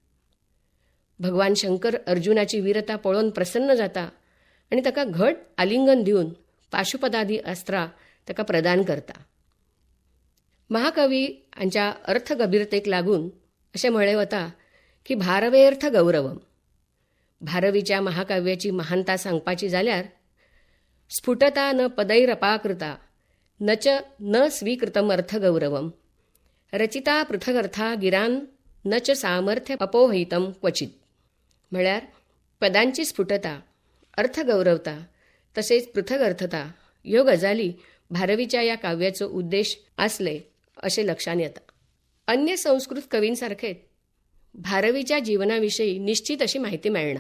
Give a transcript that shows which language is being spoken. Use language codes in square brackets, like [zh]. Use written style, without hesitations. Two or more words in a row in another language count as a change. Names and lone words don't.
[kok] भगवान शंकर अर्जुनाची वीरता पळोवन प्रसन्न जाता आनी ताका घट आलिंगन दिवन पाशुपदादी अस्त्रां ताका प्रदान करता. महाकवी हांच्या अर्थगभीरतेक लागून अशें म्हळें वता की [sa] भारवेर्थ गौरवम. [kok] भारवीच्या महाकाव्याची महानता सांगपाची जाल्यार [sa] स्फुटता न पदैरपाकृता न च न स्वीकृतम अर्थगौरवम रचिता पृथगर्था गिरान न च सामर्थ्य अपोहितम क्वचित. [kok] म्हळ्यार पदांची स्फुटता, अर्थगौरवता तसेच पृथगर्थता ह्यो गजाली भारवीच्या या काव्याचो उद्देश आसले अशें लक्षात येता. अन्य संस्कृत कवींसारखेच भारवीच्या जीवनाविषयी निश्चित अशी माहिती मेळना.